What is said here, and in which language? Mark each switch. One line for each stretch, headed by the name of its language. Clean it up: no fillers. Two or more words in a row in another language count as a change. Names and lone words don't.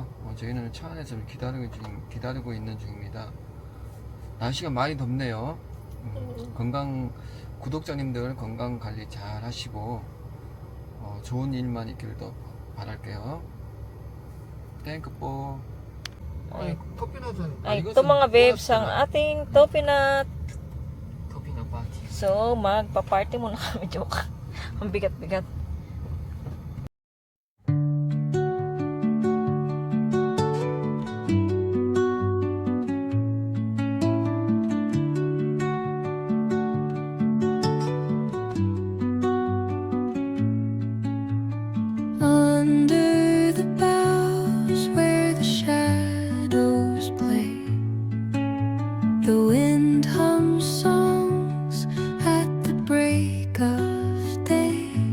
Korean: 저희는 차 안에서 기다리고 있는 중입니다. 날씨가 많이 덥네요. 구독자님들 건강 관리 잘 하시고 좋은 일만 있기를 더 바랄게요. 땡크 뽀. 토피넛은
Filipino: Ay, ito mga babes, ang ating Topinat.
Korean: 토피넛 파티.
Filipino: So, magpa-party muna kami. Joke. Ang bigat-bigat.
English: Under the boughs where the shadows play, the wind hums songs at the break of day.